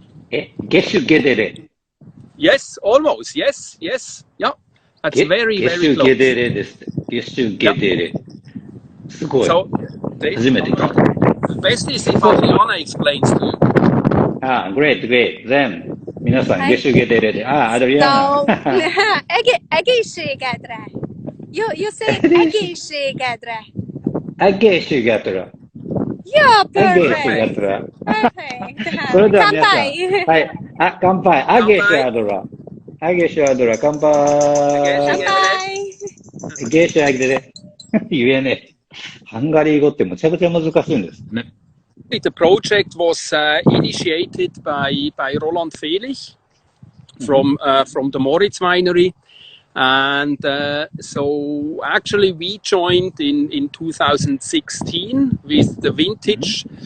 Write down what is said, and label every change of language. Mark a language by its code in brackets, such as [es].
[hu] Egészségedre. [en] Yes, almost. Yes. Yeah. That's very, very close. [ja] ゲシュゲデレ。すごい。 [en] So, [ja] 初めて聞いた。 [en] the best is if Adriana explains to you. Great. [ja] Then, 皆さん、ゲシュゲデレで。アドリアナ。 [hu] Egészségedre. [en] You say egészségedre. [hu] Egészségedre. [en] Yeah, perfect. [hu] Egészségedre. [en] Perfect. [ja] それでは皆さん。はい。乾杯。 [hu] Egészségedre. Egészségedre. [ja] 乾杯。乾杯。 [hu] Egészségedre. [ja] 言えねえ。ハンガリー語ってむちゃくちゃ難しいんですね。 [en] The project was initiated by Roland Felich from the Moritz winery. And so actually we joined in 2016 with the vintage.